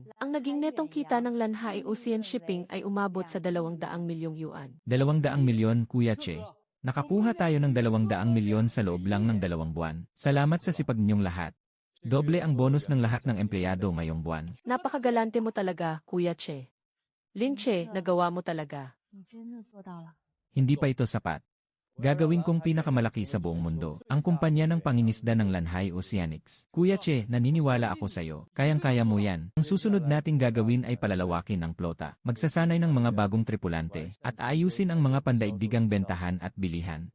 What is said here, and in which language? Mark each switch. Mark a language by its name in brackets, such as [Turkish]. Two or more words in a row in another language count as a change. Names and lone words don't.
[Filipino] Ang naging netong kita ng Lanhai Ocean Shipping ay umabot sa 200 milyong yuan. 200 milyon, Kuya Che. Nakakuha tayo ng 200 milyon sa loob lang ng 2 buwan. Salamat sa sipag ninyong lahat. Doble ang bonus ng lahat ng empleyado ngayong buwan. Napakagalante mo talaga, Kuya Che. Lin Che, nagawa mo talaga. [Chinese] 你真的做到了。 [Filipino] Hindi pa ito sapat. Gagawin kong pinakamalaki sa buong mundo, ang kumpanya ng pangingisda ng Lanhai Oceanics. Kuya Che, naniniwala ako sa'yo. Kayang-kaya mo yan. Ang susunod nating gagawin ay palalawakin ang plota, magsasanay ng mga bagong tripulante, at aayusin ang mga pandaigdigang bentahan at bilihan.